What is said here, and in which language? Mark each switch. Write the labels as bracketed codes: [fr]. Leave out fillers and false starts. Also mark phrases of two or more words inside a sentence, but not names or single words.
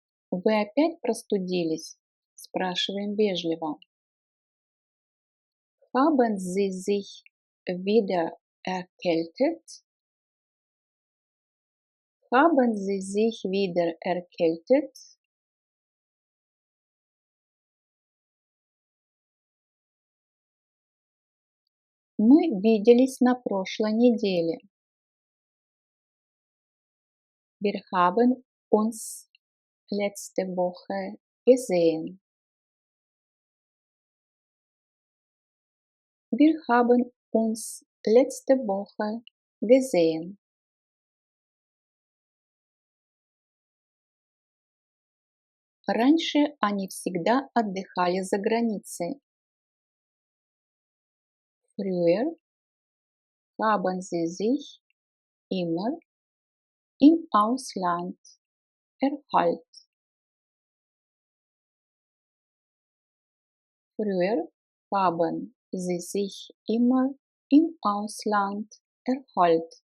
[ru] Вы опять простудились? Спрашиваем вежливо. [de] Haben Sie sich wieder erkältet? Haben Sie sich wieder erkältet? [ru] Мы виделись на прошлой неделе. [de] Wir haben uns letzte Woche gesehen. Wir haben uns letzte Woche gesehen. [ru] Раньше они всегда отдыхали за границей. [de] Früher haben sie sich immer im Ausland erhalten. Früher haben sie sich immer im Ausland erhalten.